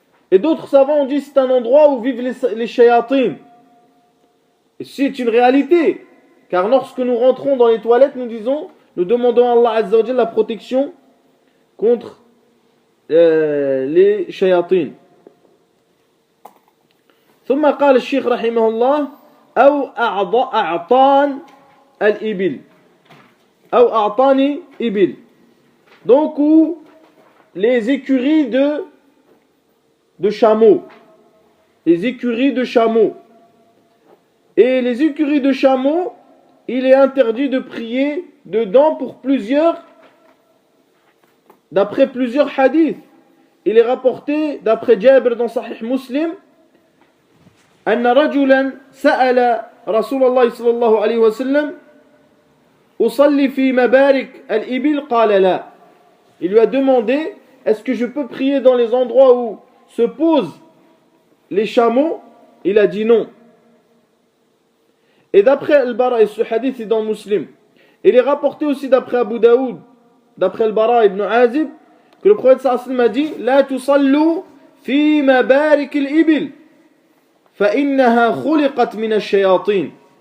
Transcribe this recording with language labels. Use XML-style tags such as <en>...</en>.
<fr>Et d'autres savants ont dit que c'est un endroit où vivent les shayatins. Et c'est une réalité, car lorsque nous rentrons dans les toilettes, nous demandons à Allah Azza wa Jalla la protection contre les shayatins.</fr> <ar>ثم قال الشيخ رحمه الله أو أعطان الإبل أو أعطاني إبل.</ar> <fr>Donc où les écuries de chameaux, les écuries de chameaux. Et les écuries de chameaux, il est interdit de prier dedans d'après plusieurs hadiths. Il est rapporté d'après Jabir dans Sahih Muslim</fr> <ar>أن رجلا سأل رسول الله صلى الله عليه وسلم أصلي في مبارك الإبل قال لا.</ar> <fr>Il lui a demandé, est-ce que je peux prier dans les endroits où se posent les chameaux? Il a dit non. Et d'après Al-Bara, et ce hadith est dans Muslim, il est rapporté aussi d'après Abu Daoud, d'après Al-Bara ibn Azib, que le prophète sallallahu alayhi wa sallam a dit</fr> <ar>لا تصلوا في مبارك الإبل فإنها خلقت من الشياطين.</ar>